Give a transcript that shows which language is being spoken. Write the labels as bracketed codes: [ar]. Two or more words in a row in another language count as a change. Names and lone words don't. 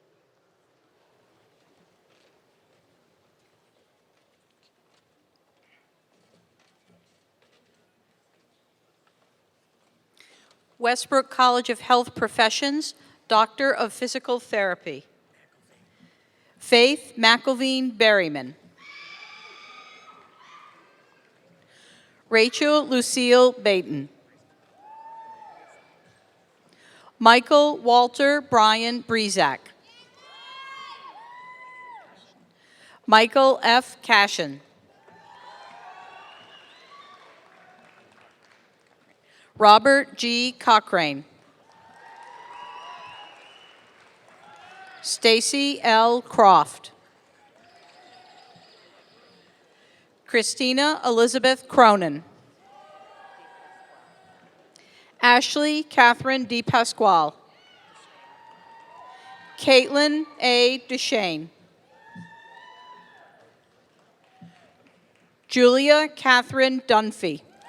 [en] Westbrook College of Health Professions, Doctor of Physical Therapy. Faith McElveen Berryman. Rachel Lucille Baton. Michael Walter Brian Breezak. Michael F. Cashin. Robert G. Cochrane. Stacy L. Croft. Christina Elizabeth Cronin. Ashley Catherine D. Pasquale. Caitlin A. Duchesne. Julia Catherine Dunphy.